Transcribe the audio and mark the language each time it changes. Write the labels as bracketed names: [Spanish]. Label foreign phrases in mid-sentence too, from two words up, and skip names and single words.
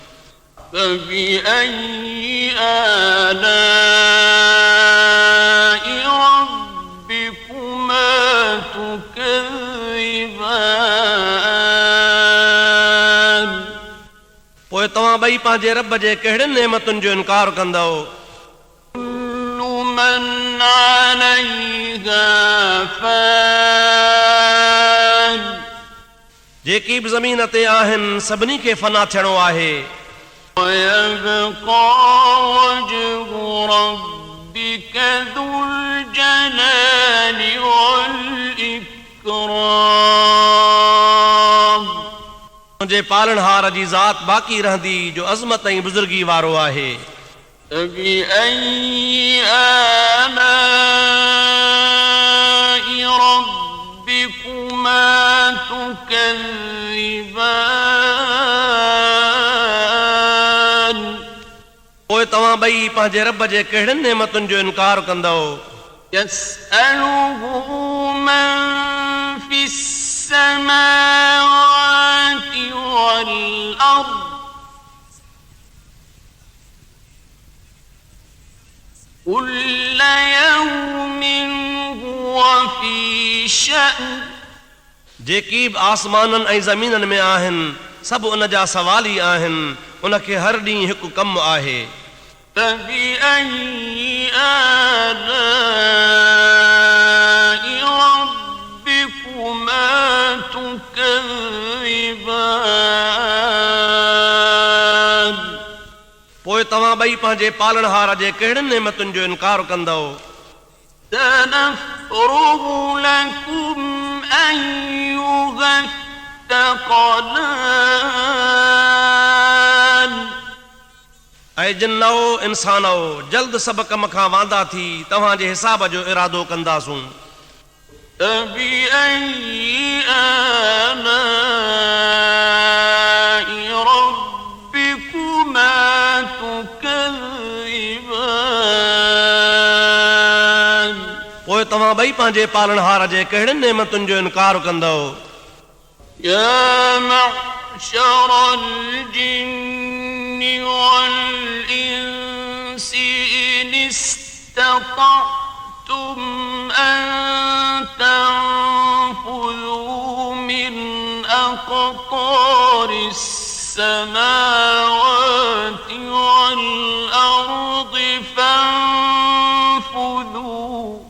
[Arabic] فبأي آلاء ربكما تكذبان [Sindhi] पोइ तव्हां ॿई पंहिंजे रब जे कहिड़ियुनि नेमतुनि जो इनकार कंदव [Arabic] كل من عليها فان [Sindhi] जेकी बि ज़मीन ते आहिनि सभिनी खे फना थियणो आहे [Arabic] ويبقى وجه ربك ذو الجلال والإكرام [Sindhi] मुंहिंजे पालनहार जी ज़ात बाक़ी रहंदी जो अज़मत ऐं बुज़ुर्गी वारो आहे [Arabic] فبأي آلاء ربكما تكذبان [Sindhi] पोइ तव्हां ॿई पंहिंजे रब जे कहिड़ियुनि नेमतुनि जो इनकार कंदव [Arabic] يسأله من في السماوات والأرض كل يوم هو في شأن [Sindhi] जेकी बि आसमाननि ऐं ज़मीननि में आहिनि सभु उन जा सवाल ई आहिनि उनखे हर ॾींहुं हिकु कमु आहे [Arabic] فبأي آلاء ربكما تكذبان [Sindhi] पोइ तव्हां ॿई पंहिंजे पालनहार जे कहिड़ियुनि नेमतुनि जो इनकार कंदव [Arabic] سنفرغ لكم أيها الثقلان [Sindhi] ऐं जिन्नो इंसानो जल्द सभु कम खां वांदा थी तव्हांजे हिसाब जो इरादो कंदासूं [Arabic] فبأي آلاء ربكما تكذبان [Sindhi] पोइ तव्हां ॿई पंहिंजे पालनहार जे कहिड़ियुनि नेमतुनि जो इनकार कंदव [Arabic] يا معشر الجن والإنس إن استطعتم أن تنفذوا من أقطار السماوات والأرض فانفذوا